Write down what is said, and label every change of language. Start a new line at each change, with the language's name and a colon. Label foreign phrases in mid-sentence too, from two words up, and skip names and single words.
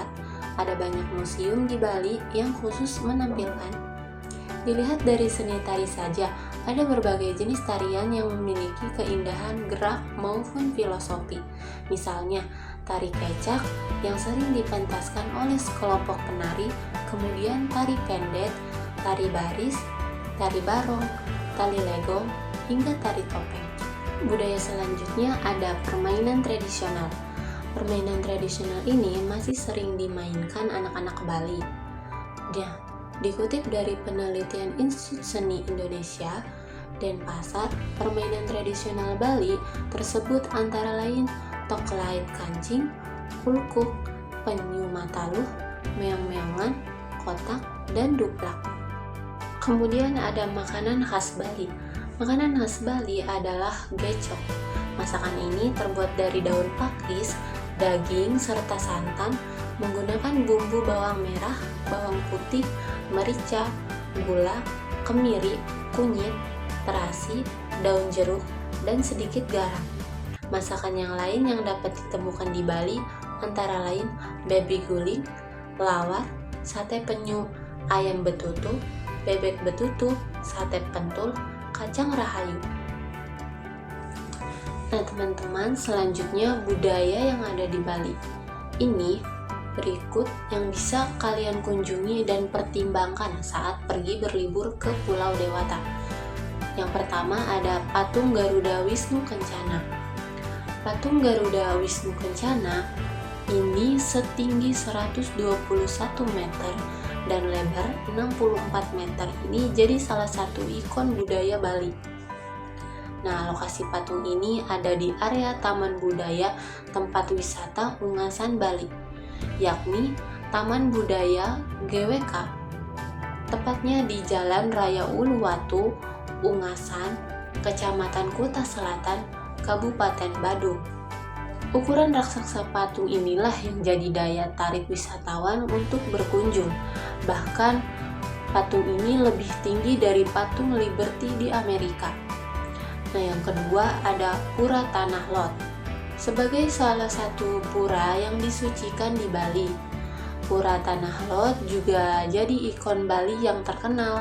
Indonesian: Ada banyak museum di Bali yang khusus menampilkan. Dilihat dari seni tari saja, ada berbagai jenis tarian yang memiliki keindahan gerak maupun filosofi. Misalnya, tari kecak yang sering dipentaskan oleh sekelompok penari, kemudian tari pendet, tari baris, tari barong, tali legong, hingga tari topeng. Budaya selanjutnya ada permainan tradisional. Permainan tradisional ini masih sering dimainkan anak-anak Bali. Dikutip dari penelitian Institut Seni Indonesia, Denpasar, permainan tradisional Bali tersebut antara lain toklait kancing, kulkuk, penyu mataluh, meong-meongan, kotak, dan duplak. Kemudian ada makanan khas Bali. Makanan khas Bali adalah gecok. Masakan ini terbuat dari daun pakis, daging, serta santan, menggunakan bumbu bawang merah, bawang putih, merica, gula, kemiri, kunyit, terasi, daun jeruk, dan sedikit garam. Masakan yang lain yang dapat ditemukan di Bali antara lain babi guling, lawar, sate penyu, ayam betutu, bebek betutu, sate pentul, kacang rahayu. Nah teman-teman, selanjutnya budaya yang ada di Bali. Ini berikut yang bisa kalian kunjungi dan pertimbangkan saat pergi berlibur ke Pulau Dewata. Yang pertama ada patung Garuda Wisnu Kencana. Patung Garuda Wisnu Kencana ini setinggi 121 meter dan lebar 64 meter. Ini jadi salah satu ikon budaya Bali. Nah, lokasi patung ini ada di area Taman Budaya Tempat Wisata Ungasan Bali, yakni Taman Budaya GWK, tepatnya di Jalan Raya Uluwatu, Ungasan, Kecamatan Kuta Selatan, Kabupaten Badung. Ukuran raksasa patung inilah yang jadi daya tarik wisatawan untuk berkunjung. Bahkan patung ini lebih tinggi dari patung Liberty di Amerika. Nah, yang kedua ada Pura Tanah Lot. Sebagai salah satu pura yang disucikan di Bali, Pura Tanah Lot juga jadi ikon Bali yang terkenal.